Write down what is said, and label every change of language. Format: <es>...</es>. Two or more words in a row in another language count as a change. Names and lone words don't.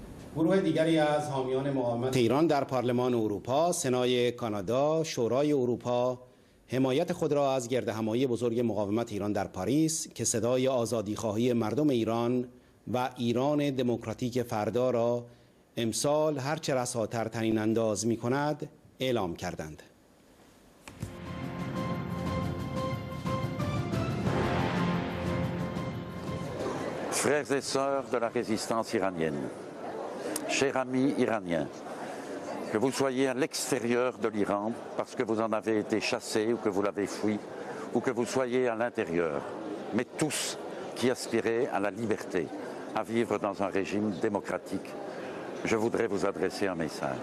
<fa>گروه دیگری از حامیان مقاومت ایران در پارلمان اروپا، سنای کانادا، شورای اروپا حمایت خود را از گردهمایی بزرگ مقاومت ایران در پاریس که صدای آزادیخواهی مردم ایران و ایران دموکراتیک فردا را امسال هرچه رساتر طنین انداز می کند اعلام کردند.</fa> <fr>Frères et sœurs de la résistance iranienne, chers amis iraniens, que vous soyez à l'extérieur de l'Iran parce que vous en avez été chassés ou que vous l'avez fui, ou que vous soyez à l'intérieur, mais tous qui aspirez à la liberté, à vivre dans un régime démocratique, je voudrais vous adresser un message.</fr>